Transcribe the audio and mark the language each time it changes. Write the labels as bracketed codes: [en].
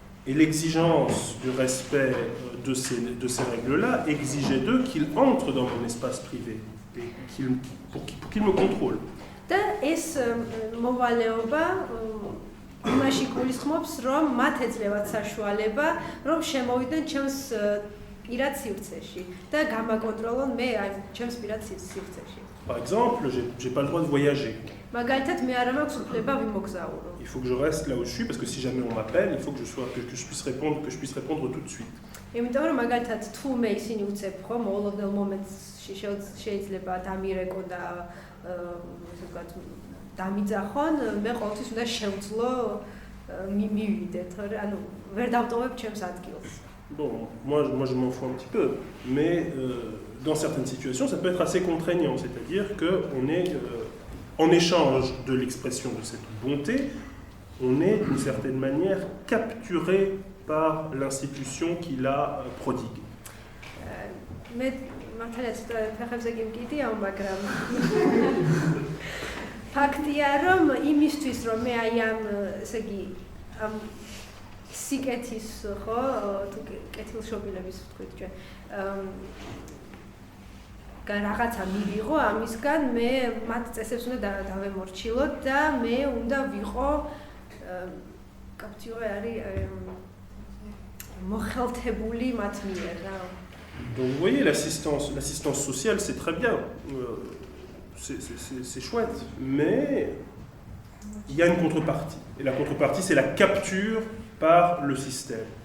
[fr] Et l'exigence du respect de ces règles-là exigeait d'eux qu'ils entrent dans mon espace privé et pour qu'ils me contrôlent. [ka] და ეს მოვალეობა იმაში გულისხმობს, რომ მათ ეძლევათ საშუალება, რომ შემოვიდნენ ჩემს პირად სივრცეში და გამაკონტროლონ მე ჩემს პირად სივრცეში. [fr] Par exemple, j'ai pas le droit de voyager. [ka] მაგალითად მე არ მაქვს უფლება ვიმოგზაურო. [fr] Il faut que je reste là où je suis parce que si jamais on m'appelle, il faut que je puisse répondre tout de suite. [ka] იმიტომ რომ მაგალითად თუ მე ისინი უცებ ხო მოულოდნელ მომენტში შეიძლება დამირეკო და ასე ვთქვათ დამიძახონ, მე ყოველთვის უნდა შევძლო მივიდე, თორე ანუ ვერ დავტოვებ ჩემს ადგილს. [fr] Bon, moi je m'en fous un petit peu, mais dans certaines situations, ça peut être assez contraignant, c'est-à-dire qu'on est en échange de l'expression de cette bonté, on est d'une certaine manière capturé par l'institution qui la prodigue. [ka] მე მართალაც ფეხებზე გიმკიდია, მაგრამ ფაქტია რომ იმისთვის რომ მე აი ამ ესე იგი ამ სიკეთის ხო თუ კეთილშობილების ვთქვით ჩვენ რაღაცა მივიღო ამისგან მე მათ წესებს უნდა დავემორჩილოთ და მე უნდა ვიყო კაპტიურე არის მოხელთებული მათ მიერ რა. [fr] Donc vous voyez, l'assistance sociale, c'est très bien, c'est chouette, mais il y a une contrepartie. Et la contrepartie, c'est la capture par le système.